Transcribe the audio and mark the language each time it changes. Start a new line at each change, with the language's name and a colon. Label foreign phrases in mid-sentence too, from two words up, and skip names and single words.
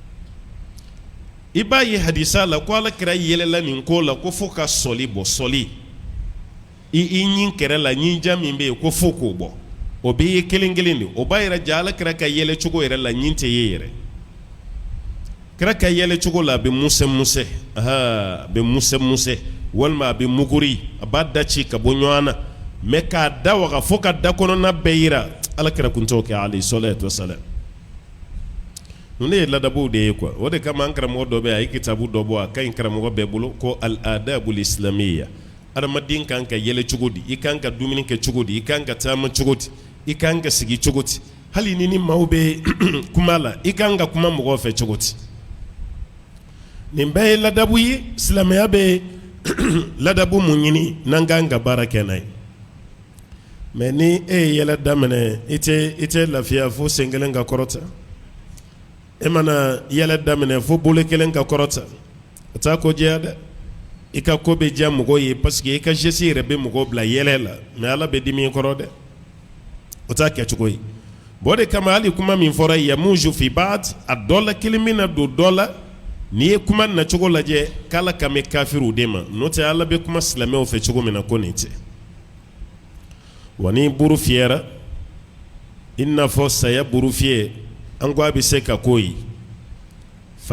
Bambara: i b'a ye hadisa la ko Alakira yɛlɛla nin ko la ko fo ka sɔli bɔ sɔli i ɲin kɛrɛ la ɲinjan min bɛ yen ko fo k'o bɔ o bɛ ye kelen kelen de o b'a yɛrɛ ja Alakira ka yɛlɛ cogo yɛrɛ la ɲin tɛ ye yɛrɛ kira ka yɛlɛ cogo la a bɛ musɛ a bɛ musɛ walima a bɛ muguri a b'a da ci ka bɔ ɲɔgɔn na mais k'a da waga fo ka da kɔnɔna bɛɛ yira Alakira kun t'o kɛ
Arabic: عليه الصلاة والسلام
Bambara: ne ye ladabuw de ye quoi o de kama an karamɔgɔ dɔ bɛ yen a ye kitabu dɔ bɔ a ka ɲi karamɔgɔ bɛɛ bolo ko al-adabul islamiyya adamaden kan ka yɛlɛ cogo di i kan ka dumuni kɛ cogo di i kan ka taama cogo di i kan ka sigi cogo di hali ni maaw bɛ kuma la i kan ka kuma mɔgɔw fɛ cogo di nin bɛɛ ye ladabu ye silamɛya bɛ ladabu mun ɲini n'an kan ka baara kɛ n'a ye mais ni e ye yɛlɛ daminɛ i tɛ lafiya fo sen kelen ka kɔrɔta e mana yɛlɛ daminɛ fo bolo kelen ka kɔrɔta o t'a ko jɛya dɛ i ka ko bɛ diya mɔgɔw ye
French: parce que
Bambara: i ka geste yɛrɛ bɛ mɔgɔw bila yɛlɛ la mais Ala bɛ dimi i kɔrɔ dɛ o t'a kɛcogo ye bon o de kama hali kuma min fɔra
Arabic: يموج في بعض
Bambara: a dɔ la kelen bɛ na don dɔ la n'i ye kuma nacogo lajɛ k'Ala kan bɛ kafiriw de ma n'o tɛ Ala bɛ kuma silamɛw fɛ cogo min na ko nin tɛ wa ni buru fiyɛra i n'a fɔ saya buru fiyɛ an ko a bɛ se ka k'o ye fa